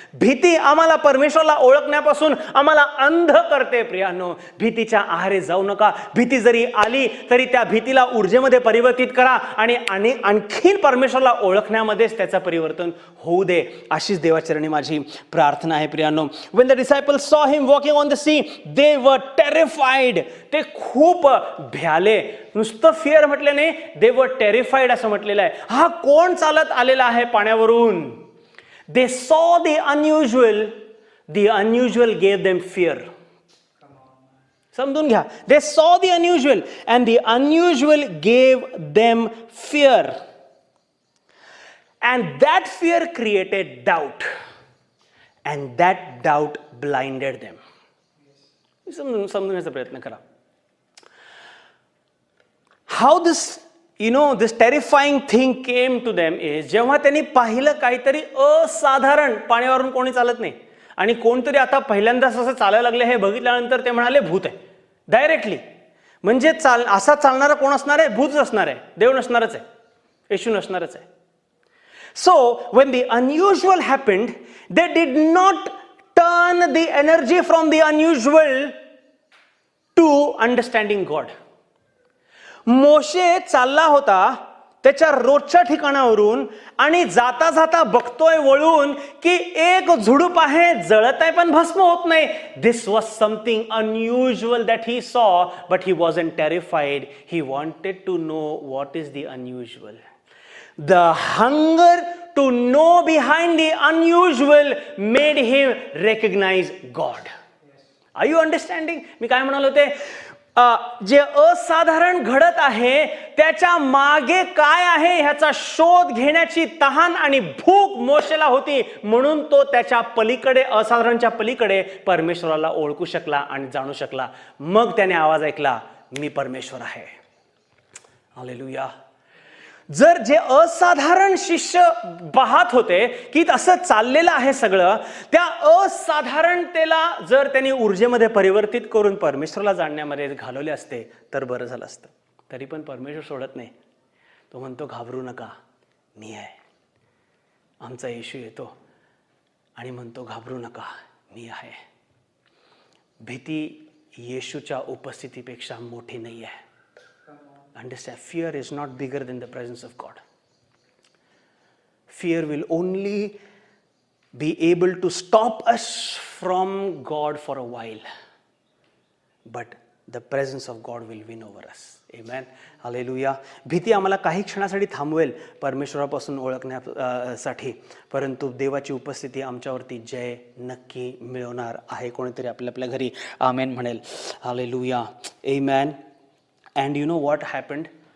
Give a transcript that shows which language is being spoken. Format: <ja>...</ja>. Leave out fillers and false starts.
<mr>भीती आम्हाला परमेश्वराला ओळखण्यापासून आम्हाला अंध करते. प्रियानो, भीतीच्या आहारी जाऊ नका. भीती जरी आली तरी त्या भीतीला ऊर्जेमध्ये परिवर्तित करा आणि आणखीन परमेश्वराला ओळखण्यामध्येच त्याचं परिवर्तन होऊ दे, अशीच देवाचरणी माझी प्रार्थना आहे.</mr> <en>प्रियानो, when the disciples saw him walking on the sea, they were terrified.</en> <mr>ते खूप भ्याले. नुसतं फिअर म्हटले नाही,</mr> <en>they were terrified</en> <mr>असं म्हटलेलं आहे. हा कोण चालत आलेला आहे पाण्यावरून?</mr> <en>They saw the unusual. The unusual gave them fear.</en> <mr>समजून घ्या.</mr> <en>They saw the unusual and the unusual gave them fear. And that fear created doubt. And that doubt blinded them.</en> <mr>समजण्याचा प्रयत्न करा.</mr> <en>How this this terrifying thing came to them is,</en> <mr>जेव्हा त्यांनी पाहिलं काहीतरी असाधारण, पाण्यावरून कोणी चालत नाही आणि कोणतरी आता पहिल्यांदाच असं चालायला लागले हे बघितल्यानंतर ते म्हणाले भूत आहे. डायरेक्टली. म्हणजे असा चालणारा कोण असणार आहे? भूतच असणार आहे, देव नसणारच आहे, येशू नसणारच आहे.</mr> <en>So when the unusual happened, they did not turn the energy from the unusual to understanding God.</en> <mr>मोशे चालला होता त्याच्या रोजच्या ठिकाणावरून आणि जाता जाता बघतोय वळून की एक झुडूप आहे, जळत आहे पण भस्म होत नाही.</mr> <en>This was something unusual that he saw, but he wasn't terrified. He wanted to know what is the unusual. The hunger to know behind the unusual made him recognize God. Are you understanding?</en> <mr>मी काय म्हणालो होते, जे असाधारण घडत आहे त्याच्या मागे काय आहे ह्याचा शोध घेण्याची तहान आणि भूक मोशेला होती. म्हणून तो त्याच्या पलीकडे, असाधारणच्या पलीकडे परमेश्वराला ओळखू शकला आणि जाणू शकला. मग त्याने आवाज ऐकला, मी परमेश्वर आहे. हालेलुया. जर जे असाधारण शिष्य पाहत होते की असं चाललेलं आहे सगळं, त्या असाधारणतेला जर त्यांनी ऊर्जेमध्ये परिवर्तित करून परमेश्वराला जाणण्यामध्ये घालवले असते तर बरं झालं असतं. तरी पण परमेश्वर सोडत नाही. तो म्हणतो, घाबरू नका, मी आहे. आमचा येशू येतो आणि म्हणतो, घाबरू नका, मी आहे. भीती येशूच्या उपस्थितीपेक्षा मोठी नाही आहे.</mr> <en>Understand, fear is not bigger than the presence of God. Fear will only be able to stop us from God for a while, but the presence of God will win over us. Amen. Hallelujah.</en> <mr>भीती आम्हाला काही क्षणासाठी थांबवेल परमेश्वरापासून ओळखण्यासाठी, परंतु देवाची उपस्थिती आमच्यावरती जय नक्की मिळवणार आहे. कोणीतरी आपल्या घरी आमेन म्हणेल.</mr> <en>Hallelujah. Amen. And you know what happened?</en>